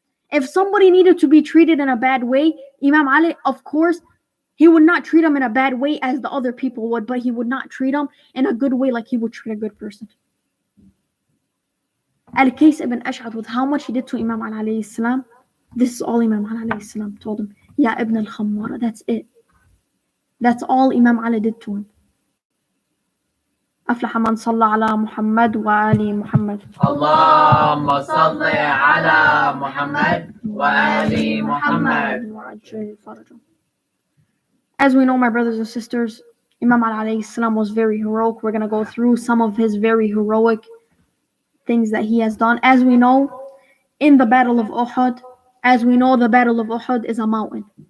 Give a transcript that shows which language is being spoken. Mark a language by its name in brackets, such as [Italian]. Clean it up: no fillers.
[English] If somebody needed to be treated in a bad way, Imam Ali, of course, he would not treat them in a bad way as the other people would, but he would not treat them in a good way like he would treat a good person. Al-Qais ibn Ash'ath, with how much he did to Imam Ali alayhi salam, this is all Imam Ali alayhi salam told him. Ya ibn al-Khammara, that's it. That's all Imam Ali did to him. [Arabic] أفلح من صلى على محمد وآل محمد. اللهم صل على محمد وآل محمد. وعجل فرجه. [English] As we know, my brothers and sisters, Imam Ali alayhi salam was very heroic. We're going to go through some of his very heroic things that he has done. As we know, in the Battle of Uhud, the Battle of Uhud is a mountain.